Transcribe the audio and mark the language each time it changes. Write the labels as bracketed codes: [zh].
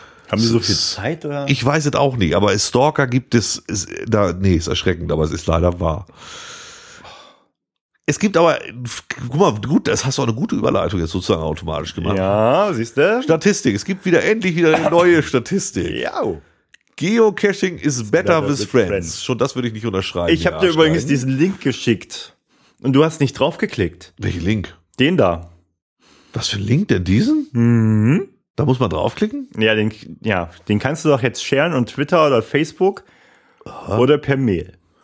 [de] Haben die so viel Zeit? Oder? Ich weiß es auch nicht, aber Stalker gibt es, ist erschreckend, aber es ist leider wahr. Es gibt aber, guck mal, gut, das hast du auch eine gute Überleitung jetzt sozusagen automatisch gemacht. Ja, siehst du? Statistik, es gibt wieder endlich wieder eine neue Statistik. Ja. [en] Geocaching is better with friends. [de] Schon das würde ich nicht unterschreiben. Ich habe dir übrigens diesen Link geschickt und du hast nicht draufgeklickt. Welchen Link? Den da. Was für ein Link denn diesen? Mhm. Da muss man draufklicken? Ja, den kannst du doch jetzt sharen und Twitter oder Facebook oder per Mail.